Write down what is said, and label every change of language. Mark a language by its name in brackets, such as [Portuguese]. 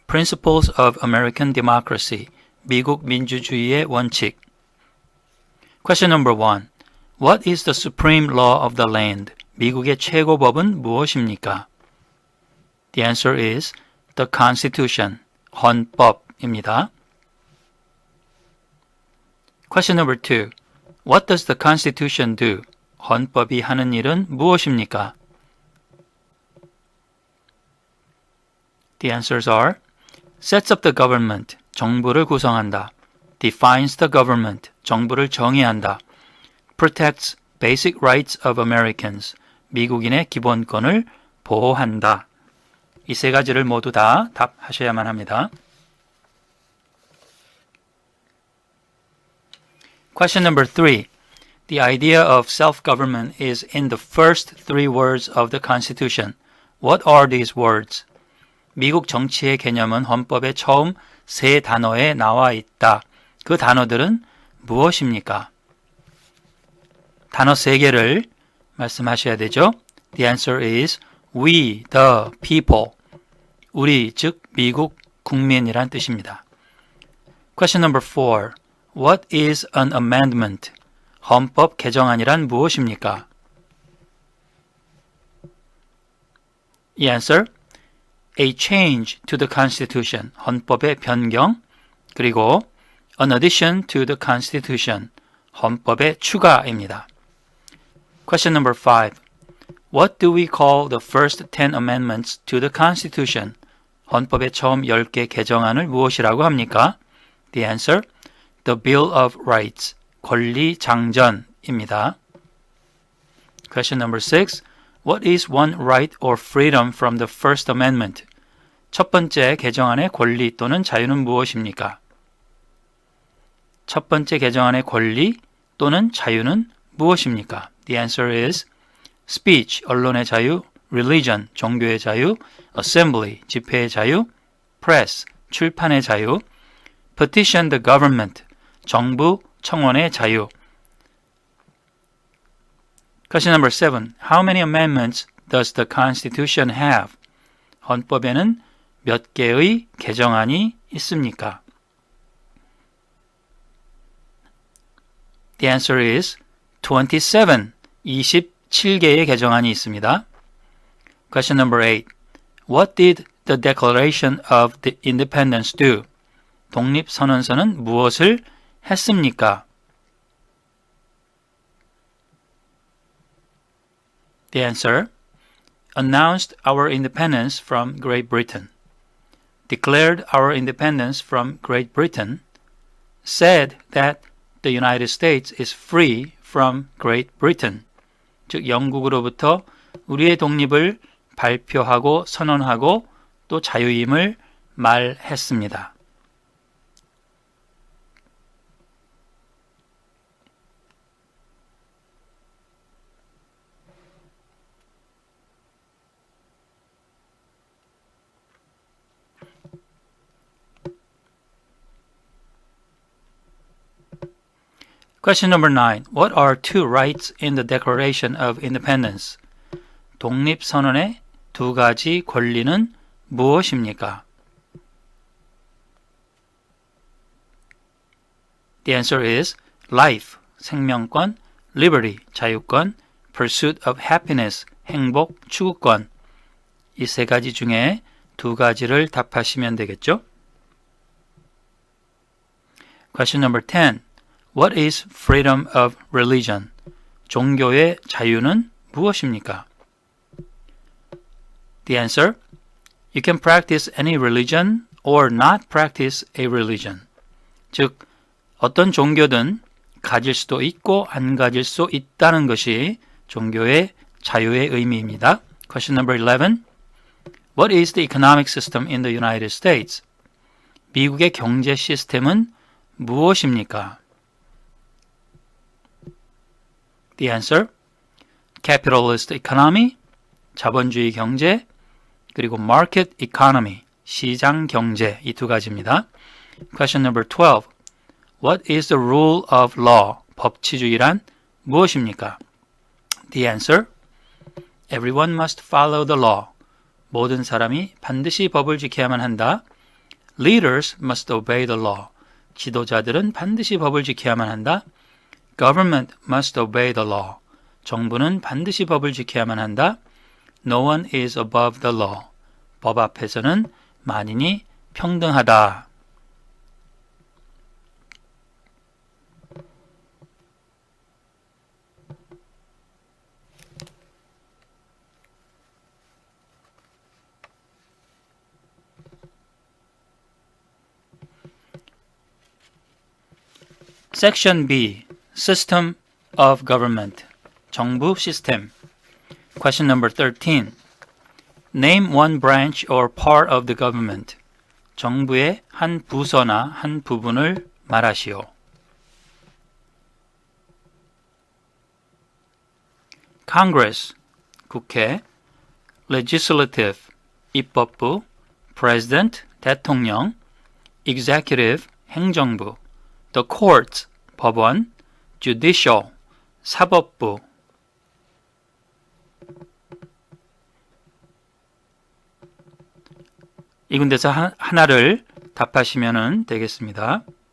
[English] Principles of American Democracy. [Korean] 미국 민주주의의 원칙. [English] Question number 1. What is the supreme law of the land? [Korean] 미국의 최고법은 무엇입니까? [English] The answer is the Constitution. [Korean] 헌법입니다. [English] Question number 2. What does the Constitution do? [Korean] 헌법이 하는 일은 무엇입니까? [English] The answers are sets up the government, [Korean] 정부를 구성한다. [English] defines the government, [Korean] 정부를 정의한다. [English] protects basic rights of Americans, [Korean] 미국인의 기본권을 보호한다. 이 세 가지를 모두 다 답하셔야만 합니다. [English] Question number 3. The idea of self-government is in the first three words of the Constitution. What are these words? [Korean] 미국 정치의 개념은 헌법의 처음 세 단어에 나와 있다. 그 단어들은 무엇입니까? 단어 세 개를 말씀하셔야 되죠. [English] The answer is we the people. [Korean] 우리, 즉 미국 국민이란 뜻입니다. [English] Question number 4. What is an amendment? [Korean] 헌법 개정안이란 무엇입니까? [English] 이 answer A change to the Constitution, [Korean] 헌법의 변경, 그리고 [English] an addition to the Constitution, [Korean] 헌법의 추가입니다. [English] Question number 5. What do we call the first 10 amendments to the Constitution? [Korean] 헌법의 처음 10개 개정안을 무엇이라고 합니까? [English] The answer, the Bill of Rights, [Korean] 권리장전입니다. [English] Question number 6. What is one right or freedom from the First Amendment? [Korean] 첫 번째 개정안의 권리 또는 자유는 무엇입니까? 첫 번째 개정안의 권리 또는 자유는 무엇입니까? [English] The answer is speech, [Korean] 언론의 자유, [English] religion, [Korean] 종교의 자유, [English] assembly, [Korean] 집회의 자유, [English] press, [Korean] 출판의 자유, [English] petition the government, [Korean] 정부 청원의 자유. [English] Question number 7. How many amendments does the Constitution have? 헌법에는 몇 개의 개정안이 있습니까? The answer is 27. [Korean] 27개의 개정안이 있습니다. [English] Question number 8. What did the Declaration of the Independence do? [Korean] 독립선언서는 무엇을 했습니까? [English] The answer, announced our independence from Great Britain, declared our independence from Great Britain, said that the United States is free from Great Britain, [Korean] 즉 영국으로부터 우리의 독립을 발표하고 선언하고 또 자유임을 말했습니다. [English] Question number 9. What are two rights in the Declaration of Independence? [Korean] 독립선언의 두 가지 권리는 무엇입니까? [English] The answer is life, 생명권, liberty, 자유권, pursuit of happiness, 행복, 추구권. [Korean] 이 세 가지 중에 두 가지를 답하시면 되겠죠? [English] Question number 10. What is freedom of religion? [Korean] 종교의 자유는 무엇입니까? [English] The answer, you can practice any religion or not practice a religion. [Korean] 즉, 어떤 종교든 가질 수도 있고 안 가질 수 있다는 것이 종교의 자유의 의미입니다. [English] Question number 11. What is the economic system in the United States? [Korean] 미국의 경제 시스템은 무엇입니까? [English] The answer, capitalist economy, [Korean] 자본주의 경제, 그리고 [English] market economy, [Korean] 시장 경제, 이 두 가지입니다. [English] Question number 12. What is the rule of law? [Korean] 법치주의란 무엇입니까? [English] The answer, everyone must follow the law. [Korean] 모든 사람이 반드시 법을 지켜야만 한다. [English] Leaders must obey the law. [Korean] 지도자들은 반드시 법을 지켜야만 한다. [English] Government must obey the law. [Korean] 정부는 반드시 법을 지켜야만 한다. [English] No one is above the law. [Korean] 법 앞에서는 만인이 평등하다. [English] Section B. System of Government. [Korean] 정부 시스템. [English] Question number 13. Name one branch or part of the government. [Korean] 정부의 한 부서나 한 부분을 말하시오. [English] Congress, 국회. Legislative, 입법부. President, 대통령. Executive, 행정부. The courts, 법원. Judicial, 사법부. [Korean] 이 군데서 하나를 답하시면 되겠습니다.